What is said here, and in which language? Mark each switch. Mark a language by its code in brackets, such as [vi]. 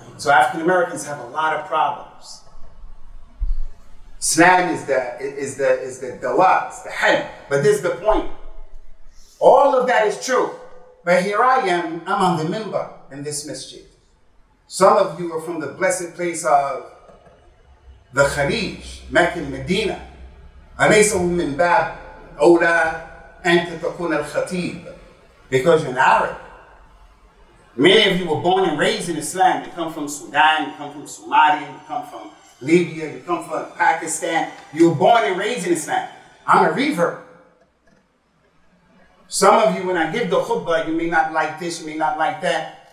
[en] So African Americans have a lot of problems. Islam is the dawa, it's the help. But this is the point. All of that is true. But here I am, I'm on the minbar in this masjid. Some of you are from the blessed place of the Khalij, Mecca and Medina. [ar] أليس من باب أولى أنت تكون الخطيب, [en] because you're an Arab. Many of you were born and raised in Islam. You come from Sudan, you come from Somalia, you come from Libya, you come from Pakistan. You were born and raised in Islam. I'm a revert. Some of you, when I give the khutbah, you may not like this, you may not like that.